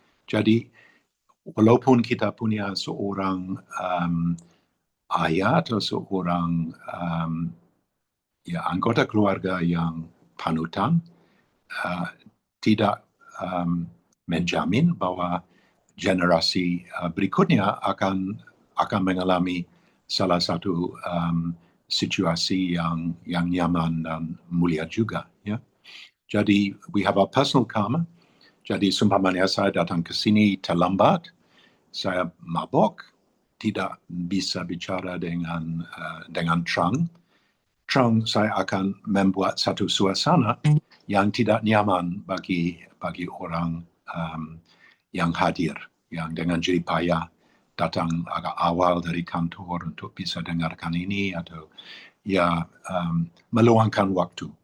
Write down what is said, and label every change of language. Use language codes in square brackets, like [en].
[id] Jadi walaupun kita punya seorang ayah atau seorang ya, anggota keluarga yang panutan, tidak menjamin bahwa generasi berikutnya akan mengalami salah satu situasi yang nyaman dan mulia juga. Ya. [en] Jadi we have our personal karma. [id] Jadi seumpamanya saya datang ke sini terlambat, saya mabok, tidak bisa bicara dengan terang, saya akan membuat satu suasana yang tidak nyaman bagi orang yang hadir, yang dengan jerih payah datang agak awal dari kantor untuk bisa dengarkan ini atau ya meluangkan waktu.